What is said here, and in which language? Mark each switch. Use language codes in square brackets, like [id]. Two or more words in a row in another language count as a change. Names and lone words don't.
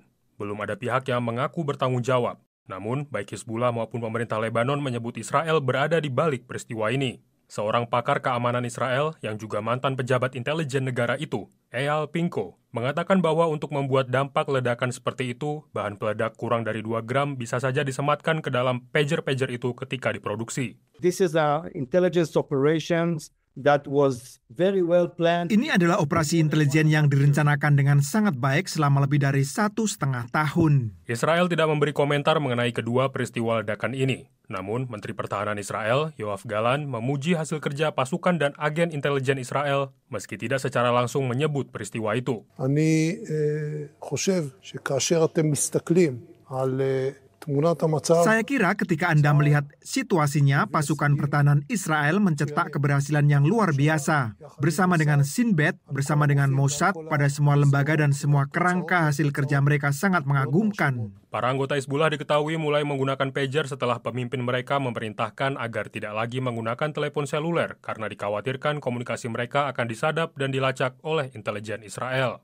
[id] Belum ada pihak yang mengaku bertanggung jawab. Namun, baik Hizbullah maupun pemerintah Lebanon menyebut Israel berada di balik peristiwa ini. Seorang pakar keamanan Israel yang juga mantan pejabat intelijen negara itu, Eyal Pinko, mengatakan bahwa untuk membuat dampak ledakan seperti itu, bahan peledak kurang dari 2 gram bisa saja disematkan ke dalam pager-pager itu ketika diproduksi. [en] This is intelligence operations that was very well planned. [id] Ini adalah operasi intelijen yang direncanakan dengan sangat baik selama lebih dari 1,5 tahun. Israel tidak memberi komentar mengenai kedua peristiwa ledakan ini. Namun, Menteri Pertahanan Israel, Yoav Galan, memuji hasil kerja pasukan dan agen intelijen Israel, meski tidak secara langsung menyebut peristiwa itu. [he] אני חושב שכאשר אתם מסתכלים על [id] Saya kira ketika Anda melihat situasinya, pasukan pertahanan Israel mencetak keberhasilan yang luar biasa. Bersama dengan Shin Bet, bersama dengan Mossad, pada semua lembaga dan semua kerangka hasil kerja mereka sangat mengagumkan. Para anggota Hizbullah diketahui mulai menggunakan pager setelah pemimpin mereka memerintahkan agar tidak lagi menggunakan telepon seluler karena dikhawatirkan komunikasi mereka akan disadap dan dilacak oleh intelijen Israel.